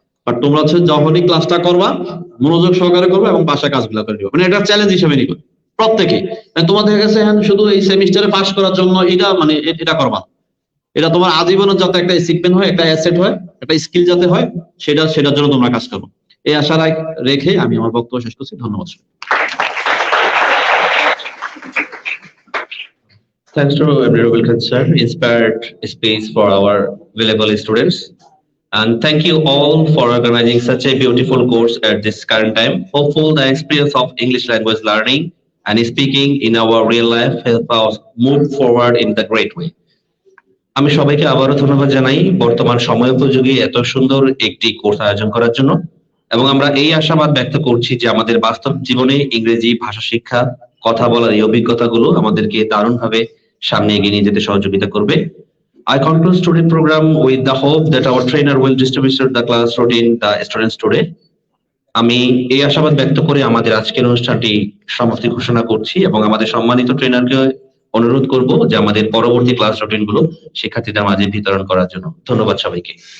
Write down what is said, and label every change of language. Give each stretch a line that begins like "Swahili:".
Bangla: But তোমরা হচ্ছে যখনই ক্লাসটা করবা মনোযোগ সহকারে করবা এবং বাসায় কাজগুলো করে দিবা, মানে এটা চ্যালেঞ্জ হিসেবে নিবে প্রত্যেকে। তোমাদের কাছে শুধু এই সেমিস্টারে পাস করার জন্য এটা মানে এটা করবা, এটা তোমার আজীবনের যাতে একটা সিগমেন্ট হয়, একটা অ্যাসেট হয়, একটা স্কিল যাতে হয়, সেটার জন্য তোমরা কাজ করো। এই আশা রেখে আমি আমার বক্তব্য শেষ করছি। ধন্যবাদ।
English: Thanks to Honorable Concern, inspired space for our valuable students. And thank you all for organizing such a beautiful course at this current time. Hopeful the experience of English language learning and speaking in our real life help us move forward in the great way.
Bangla: আমি সবাইকে আবারও ধন্যবাদ জানাই বর্তমান সময় উপযোগী এত সুন্দর একটি কোর্স আয়োজন করার জন্য, এবং আমরা এই আশাবাদ ব্যক্ত করছি যে আমাদের বাস্তব জীবনে ইংরেজি ভাষা শিক্ষা, কথা বলার এই অভিজ্ঞতাগুলো আমাদেরকে দারুণভাবে সামনে এগিয়ে নিয়ে যেতে সহযোগিতা করবে।
English: I conclude student program with the hope that our trainer will distribute the class routine the students today.
Bangla: আমি এই আশাবাদ ব্যক্ত করে আমাদের আজকের অনুষ্ঠানটি সমাপ্তি ঘোষণা করছি এবং আমাদের সম্মানিত ট্রেনারকে অনুরোধ করব যে আমাদের পরবর্তী ক্লাস রুটিন গুলো শিক্ষার্থীদের মাঝে বিতরণ করার জন্য। ধন্যবাদ সবাইকে।